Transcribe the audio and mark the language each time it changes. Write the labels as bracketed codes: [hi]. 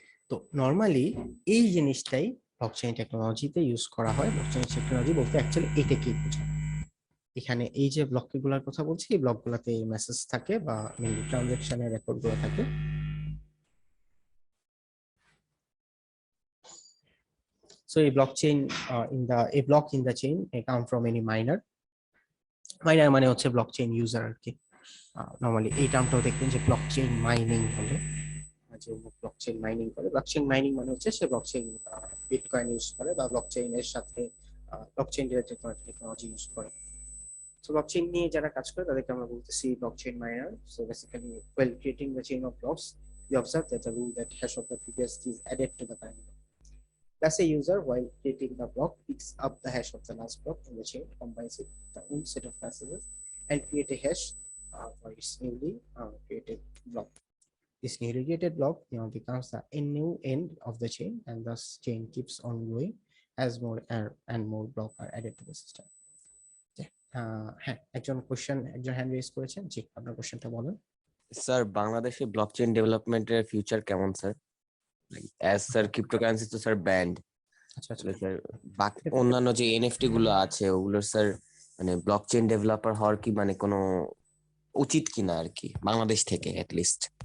[bn] তো নর্মালি এই জিনিসটাই ব্লকচেইন টেকনোলজিতে ইউজ করা হয়। ব্লকচেইন টেকনোলজি বলতে অ্যাকচুয়ালি এটা কি বোঝায়, এখানে এই যে ব্লকগুলোর কথা বলছি, এই ব্লকগুলোতে মেসেজ থাকে বা মেইনলি ট্রানজাকশনের রেকর্ডগুলো থাকে। [en] So a blockchain a block in the chain may come from any miner. [bn] Miner মানে হচ্ছে ব্লকচেইন ইউজার আর কি। নরমালি এই টার্মটাও দেখবেন যে ব্লকচেইন মাইনিং বলে, যে ব্লকচেইন মাইনিং করে। ব্লকচেইন মাইনিং মানে হচ্ছে সে ব্লকচেইন বিটকয়েন ইউজ করে বা ব্লকচেইনের সাথে ব্লকচেইন রিলেটেড টেকনোলজি ইউজ করে। সো ব্লকচেইন নিয়ে যারা কাজ করে তাদেরকে আমরা বলতেছি blockchain minor. So basically [en] while creating the chain of blocks, we observe that the rule that hash of the previous key is added to the current block. Thus, a user, while creating the block, picks up the hash of the last block in the chain, combines it with the own set of messages, and create a hash for its newly created block. This newly created block becomes the new end of the chain, and thus chain keeps on growing as more and more blocks are added to the system. [bn] হ্যাঁ, একজন hand raise করেছেন। জি, আপনার কোশ্চেনটা বলেন। Sir বাংলাদেশে blockchain ডেভেলপমেন্টের future কেমন sir? As sir cryptocurrency তো স্যার ব্যান্ড, আচ্ছা স্যার বাকি অন্যান্য যে এনএফটি গুলো আছে ওগুলোর স্যার মানে ব্লকচেইন ডেভেলপার হওয়ার কি মানে কোনো উচিত কিনা আর কি বাংলাদেশ থেকে লিস্ট?